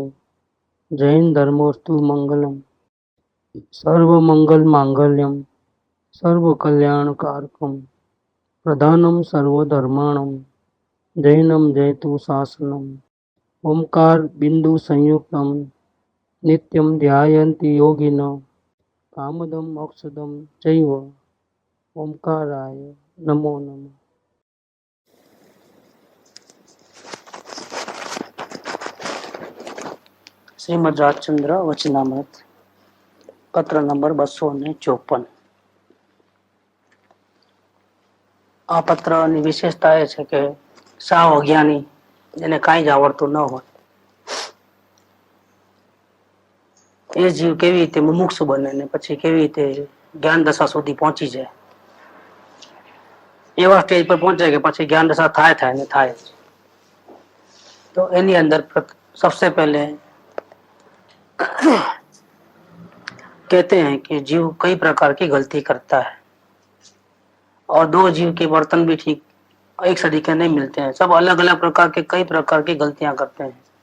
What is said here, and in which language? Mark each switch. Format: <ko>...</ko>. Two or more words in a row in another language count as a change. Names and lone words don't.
<sa>जैन धर्मोस्तु मंगलम सर्वमंगल मांगल्यम सर्वकल्याणकारकम प्रधानम सर्वधर्माणम जैनम जयतु शासनम ओंकार बिंदु संयुक्तम नित्यम ध्यायन्ति योगिनो कामदम मोक्षदम चैव ओंकाराय नमो नमः।</sa> <hi>श्रीमद् राजचंद्र वचनामृत पत्र नंबर 254।</hi> <gu>આ પત્રની વિશેષતા એ છે કે સાવ અજ્ઞાની જેને કાંઈ જ આવડતું ન હોય એ જીવ કેવી રીતે મુમુક્ષુ બને ને પછી કેવી રીતે જ્ઞાન દશા સુધી પહોંચી જાય, એવા સ્ટેજ પર પહોંચે કે પછી જ્ઞાન દશા થાય ને થાય। તો એની અંદર</gu> <hi>सबसे पहले कहते हैं कि जीव कई प्रकार की गलती करता है और दो जीव के बर्तन भी ठीक एक सरीके नहीं मिलते हैं, सब अलग अलग प्रकार के कई प्रकार की गलतियां करते हैं।</hi>